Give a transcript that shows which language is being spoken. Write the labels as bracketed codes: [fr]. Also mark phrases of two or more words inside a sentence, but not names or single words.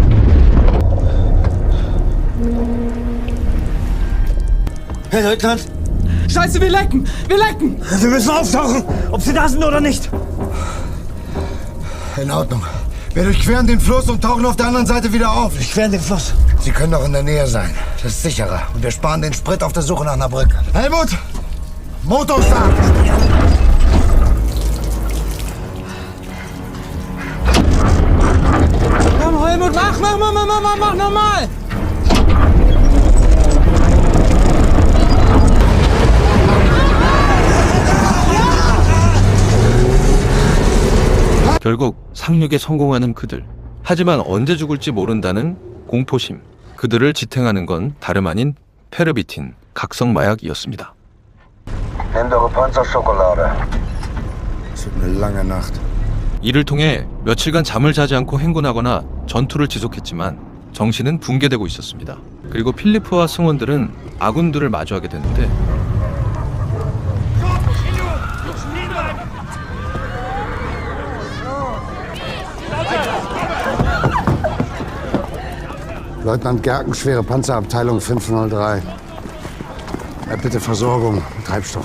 [de] Herr Leutnant! Scheiße, wir lecken! Wir lecken! Wir müssen auftauchen, ob sie da sind oder nicht. In Ordnung. Wir durchqueren den Fluss und tauchen auf der anderen Seite wieder auf. Durchqueren den Fluss. Sie können doch in der Nähe sein. Das ist sicherer. Und wir sparen den Sprit auf der Suche nach einer Brücke. Helmut! Motorstart! Komm, Helmut, mach nochmal! [ko] 결국 상륙에 성공하는 그들. 하지만 언제 죽을지 모른다는 공포심. 그들을 지탱하는 건 다름 아닌 페르비틴, 각성 마약이었습니다. [de] Nimm eure Panzerschokolade. Es wird eine lange Nacht. [ko] 이를 통해 며칠간 잠을 자지 않고 행군하거나 전투를 지속했지만 정신은 붕괴되고 있었습니다. 그리고 필리프와 승원들은 아군들을 마주하게 되는데 [de] Leutnant Gerken, schwere Panzerabteilung 503. Bitte Versorgung, Treibstoff.